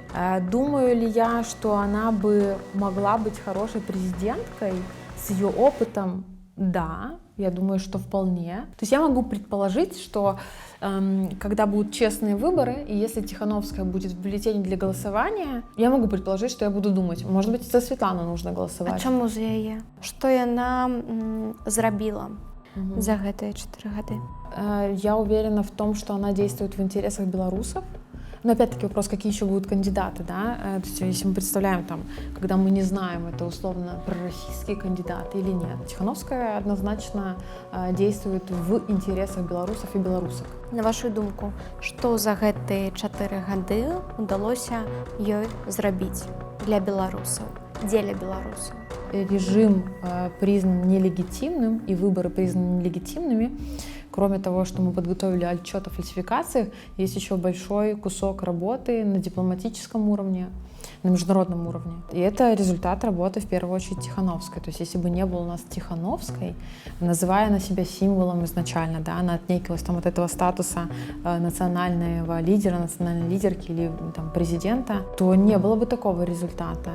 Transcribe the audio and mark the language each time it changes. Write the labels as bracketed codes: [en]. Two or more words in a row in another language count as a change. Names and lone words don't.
[ru] Думаю ли я, что она бы могла быть хорошей президенткой с ее опытом? Да, я думаю, что вполне. То есть я могу предположить, что когда будут честные выборы, и если Тихановская будет в бюллетене для голосования, я могу предположить, что я буду думать, может быть, за Светлану нужно голосовать. [be] А чаму за яе? Што яна зрабіла за гэтыя 4 гады? [ru] Я уверена в том, что она действует в интересах белорусов. Но опять-таки вопрос, какие еще будут кандидаты, да? То есть, если мы представляем, там, когда мы не знаем, это условно пророссийские кандидаты или нет. Тихановская однозначно действует в интересах белорусов и белорусок. [be] На вашу думку, што за гэтыя 4 гады удалося ёй зрабіць для беларусаў, дзеля беларусаў? [ru] Режим признан нелегитимным, и выборы признаны нелегитимными. Кроме того, что мы подготовили отчет о фальсификациях, есть еще большой кусок работы на дипломатическом уровне. на международном уровне. И это результат работы, в первую очередь, Тихановской. То есть если бы не было у нас Тихановской, называя она себя символом изначально, да, она отнекивалась там от этого статуса национального лидера, национальной лидерки или там, президента, то не было бы такого результата.